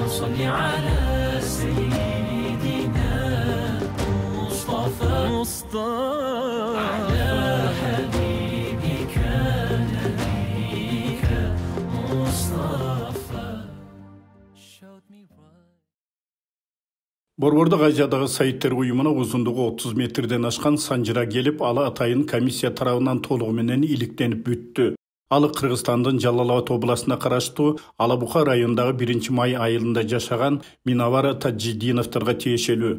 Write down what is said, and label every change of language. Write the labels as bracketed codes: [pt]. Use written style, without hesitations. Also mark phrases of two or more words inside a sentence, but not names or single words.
[ar] صل على سيدنا مصطفى على حبيبك نبيك مصطفى. [ky] Борбордук Азиядагы сайттер уюмуна узундугу 30 метрден ашкан санжыра келип, алы атайын комиссия тарабынан толугу менен иликтенип бүттү. Алы Кыргызстандын Жалал Абад областына караштуу Алабука районундагы 1-май айылында жашаган Минавара Таджидиновторго тиешелүү.